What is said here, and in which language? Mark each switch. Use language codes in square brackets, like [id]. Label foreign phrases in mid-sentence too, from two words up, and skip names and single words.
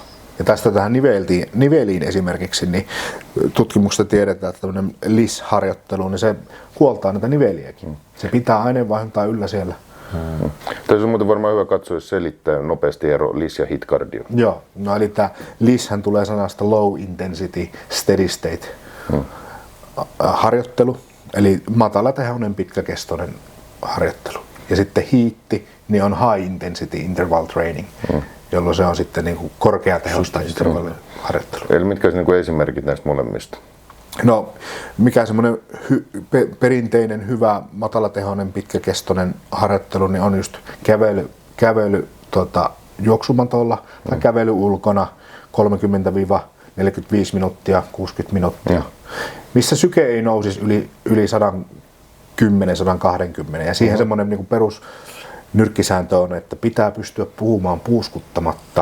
[fi] Ja tästä tähän niveliin esimerkiksi, niin tutkimuksesta tiedetään, että tämmöinen LIS-harjoittelu, niin se huoltaa näitä niveliäkin. Se pitää aineenvaihduntaa yllä siellä. Tässä on muuten varmaan hyvä katsoa, jos selittää nopeasti ero LIS ja HIIT cardio. Joo, no eli tämä LIS-hän tulee sanasta [en] low intensity steady state [fi] harjoittelu, eli matalatehoinen pitkäkestoinen harjoittelu. Ja sitten hiitti, niin on [en] high intensity interval training, [fi] jolloin se on sitten niin kuin korkeatehoista intervalliharjoittelua. Eli mitkä olisi niin esimerkit näistä molemmista? No, mikä semmoinen perinteinen, hyvä, matalatehoinen, pitkäkestoinen harjoittelu, niin on just kävely juoksumatolla tai kävely ulkona 30-45 minuuttia, 60 minuuttia, missä syke ei nousisi yli 110-120 ja siihen semmoinen niin kuin perus nyrkkisääntö on, että pitää pystyä puhumaan puuskuttamatta.